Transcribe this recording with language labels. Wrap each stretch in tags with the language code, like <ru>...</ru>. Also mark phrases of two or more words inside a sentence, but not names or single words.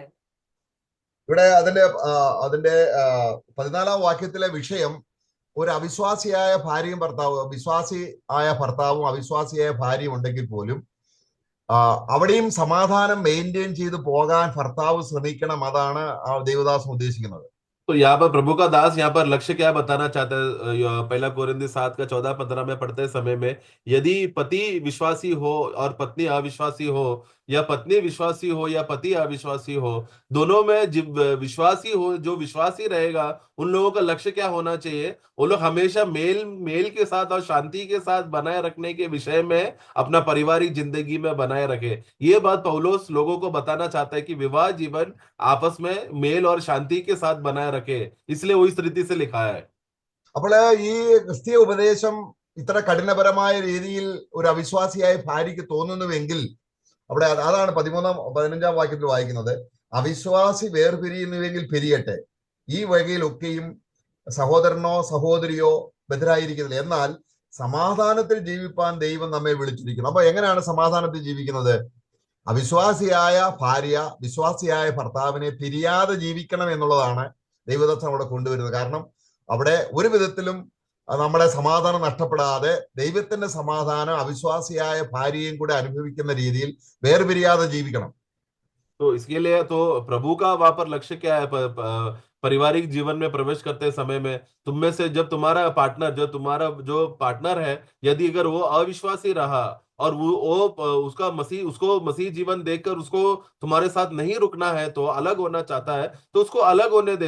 <ml>ഇവിടെ അതിന്റെ 14 വാക്യത്തിലെ വിഷയം ഒരു അവിശ്വാസിയായ ഭാര്യയും ഭർത്താവും അവിശ്വാസിയായ ഭാര്യയും ഉണ്ടെങ്കിൽ പോലും അവിടെയും സമാധാനം മെയിൻറ്റെയിൻ ചെയ്ത് പോകാൻ ഭർത്താവ് ശ്രമിക്കണം. അതാണ് ദേവദാസൻ ഉദ്ദേശിക്കുന്നത്.</ml> <hi>तो यहाँ पर प्रभु का दास यहाँ पर लक्ष्य क्या बताना चाहता है? पहला कोरिंदी 7:14-15 में पढ़ते समय में, यदि पति विश्वासी हो और पत्नी अविश्वासी हो, या पत्नी विश्वासी हो या पति अविश्वासी हो, दोनों में विश्वासी हो, जो विश्वासी रहेगा उन लोगों का लक्ष्य क्या होना चाहिए? वो लोग हमेशा मेल के साथ और शांति के साथ बनाए रखने के विषय में अपना पारिवारिक जिंदगी में बनाए रखे। ये बात पौलुस लोगों को बताना चाहता है कि विवाह जीवन आपस में मेल और शांति के साथ बनाए रखे, इसलिए वो इस रीति से लिखा है।</hi> <ml>അപ്പോൾ ഈ ക്രിസ്തീയ ഉപദേശം ഇത്ര കഠിനപരമായ രീതിയിൽ ഒരു അവിശ്വാസിയായ ഭാര്യയ്ക്ക് തോന്നുന്നുവെങ്കിൽ അവിടെ അതാണ് 15 വാക്യത്തിൽ വായിക്കുന്നത്. അവിശ്വാസി വേർപിരിയുന്നുവെങ്കിൽ പിരിയട്ടെ, ഈ വകയിലൊക്കെയും സഹോദരനോ സഹോദരിയോ ബദ്ധരായിരിക്കുന്നില്ല, എന്നാൽ സമാധാനത്തിൽ ജീവിപ്പാൻ ദൈവം നമ്മെ വിളിച്ചിരിക്കുന്നു. അപ്പൊ എങ്ങനെയാണ് സമാധാനത്തിൽ ജീവിക്കുന്നത്? അവിശ്വാസിയായ ഭാര്യ വിശ്വാസിയായ ഭർത്താവിനെ പിരിയാതെ ജീവിക്കണം എന്നുള്ളതാണ് ദൈവദത്തം അവിടെ കൊണ്ടുവരുന്നത്. കാരണം അവിടെ ഒരു വിധത്തിലും നമ്മുടെ സമാധാനം നഷ്ടപ്പെടാതെ ദൈവത്തിന്റെ സമാധാനം അവിശ്വാസിയായ ഭാര്യയും കൂടെ അനുഭവിക്കുന്ന രീതിയിൽ വേർപിരിയാതെ ജീവിക്കണം.</ml> <hi>तो इसके लिए तो प्रभु का वहां पर लक्ष्य क्या है? पारिवारिक जीवन में प्रवेश करते समय में तुम में से जब तुम्हारा पार्टनर जो पार्टनर है, यदि अगर वो अविश्वासी रहा और उसको मसीह जीवन देखकर उसको तुम्हारे साथ नहीं रुकना है, तो अलग होना चाहता है, तो उसको अलग होने दे।</hi>